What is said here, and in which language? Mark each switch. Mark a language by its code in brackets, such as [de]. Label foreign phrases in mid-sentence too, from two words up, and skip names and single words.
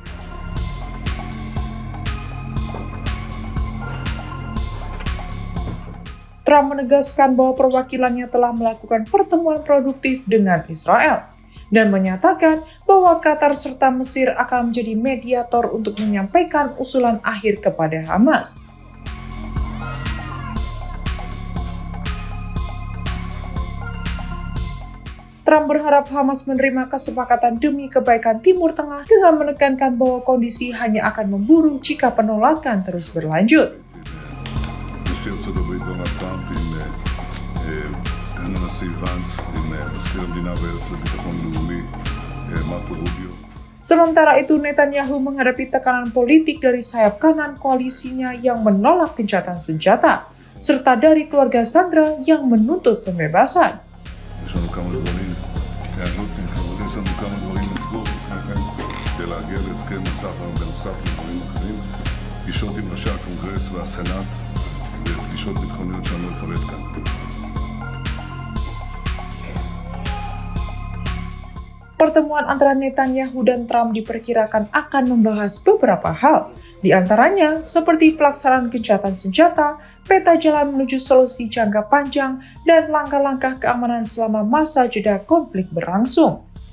[id] Trump menegaskan bahwa perwakilannya telah melakukan pertemuan produktif dengan Israel dan menyatakan bahwa Qatar serta Mesir akan menjadi mediator untuk menyampaikan usulan akhir kepada Hamas. Trump berharap Hamas menerima kesepakatan demi kebaikan Timur Tengah dengan menekankan bahwa kondisi hanya akan memburuk jika penolakan terus berlanjut. [he] נשיא ארצות הברית דונלד טראמפ עם סגן הנשיא ואנס, עם מזכיר המדינה והיועץ לביטחון לאומי מרקו רוביו. [id] Sementara itu, Netanyahu menghadapi tekanan politik dari sayap kanan koalisinya yang menolak gencatan senjata, serta dari keluarga Sandra yang menuntut pembebasan. [he] יש לנו כמה דברים, יש לנו כמה דברים לסגור כדי להגיע להסכם נוסף בנוסף לדברים אחרים, פגישות עם ראשי הקונגרס והסנאט ופגישות ביטחוניות שאני לא אפרט כאן. [id] Pertemuan antara Netanyahu dan Trump diperkirakan akan membahas beberapa hal, di antaranya seperti pelaksanaan gencatan senjata, peta jalan menuju solusi jangka panjang, dan langkah-langkah keamanan selama masa jeda konflik berlangsung.